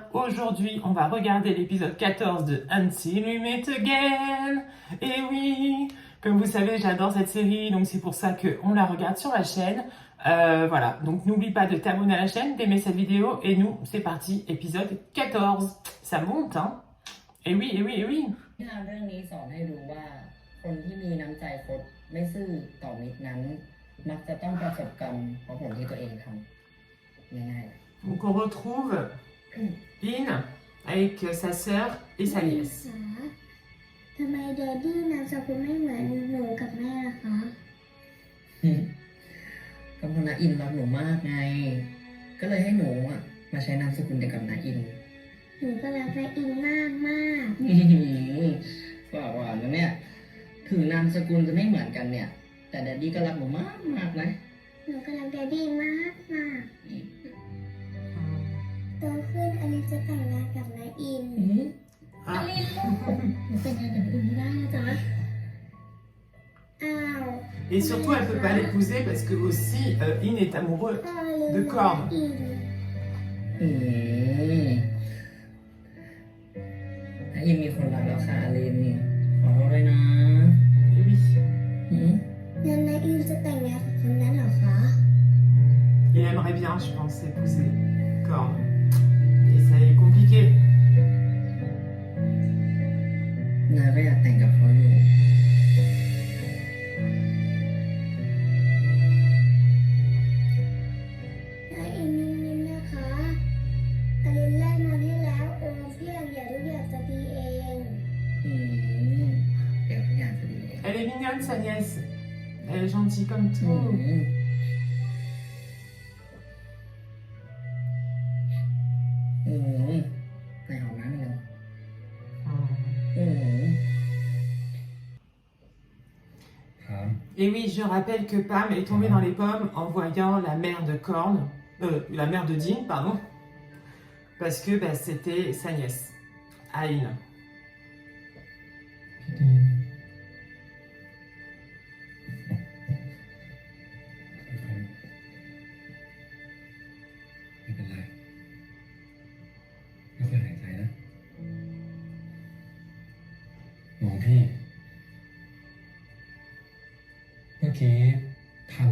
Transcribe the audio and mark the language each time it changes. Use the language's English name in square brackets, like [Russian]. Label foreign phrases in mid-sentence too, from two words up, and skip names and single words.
[French] Aujourd'hui, on va regarder l'épisode 14 de Until We Meet Again. Et oui, comme vous savez, j'adore cette série, donc c'est pour ça qu'on la regarde sur la chaîne. Voilà, donc n'oublie pas de t'abonner à la chaîne, d'aimer cette vidéo. Et nous, c'est parti, épisode 14. Ça monte, hein? Et oui, et oui, et oui. [Thai] นิทานเรื่องนี้สอนให้รู้ว่าคนที่มีน้ำใจคดไม่ซื่อต่อมิตรนั้นมักจะต้องประสบกรรมเพราะผลที่ตัวเองทำง่าย [French] Donc on retrouve In avec sa sœur et sa nièce. [Thai] ทำไมแดดดี้นามสกุลไม่เหมือนหนูกับแม่ล่ะคะ ๆก็เพราะนาอินรักหนูมากไง ก็เลยให้หนูมาใช้นามสกุลเดียวกับนาอิน หนูก็รักแม่อินมากมาก ฝากหวานนะเนี่ยถึงนามสกุลจะไม่เหมือนกันเนี่ย แต่แดดดี้ก็รักหนูมากมากนะ หนูก็รักแดดดี้มากมากโตขึ้นอลินจะแต่งงานกับนายอิน [French] Ah. [Thai] หนูแต่งงานกับอินไม่ได้นะจ๊ะอ้าว [French] Et surtout, elle ne peut pas l'épouser parce que aussi In est amoureux [Thai] พ่อเลย [French] de [Thai] รัก [French] Corne. [Thai] อิน นาอินมีคนรักแล้วค่ะอารินนี่ขอโทษด้วยนะ [French] Et oui. [Thai] งั้นนายอินจะแต่งงานกับคนนั้นเหรอคะ [French] Il aimerait bien, je pense, épouser Corne. Et ça est compliqué. [Thai] นาก็อยากแต่งกับเขาอยู่ นายอินนิ่งๆนะคะอลินไล่มาให้แล้วโอ้พี่อยากทุกอย่างจะดีเอง เดี๋ยวทุกอย่างจะดีเอง [French] Elle est mignonne, sa nièce. Elle est gentille comme อื tout. [Thai] ในห้องน้ำเลย [French] Et oui, je rappelle que Pam est tombée dans les pommes en voyant la mère de Corne, la mère de Dean, pardon, parce que c'était sa nièce, Aïn. [Thai] ไม่เป็นไรค่อยๆหายใจนะมองพี่ เมื่อกี้ทำ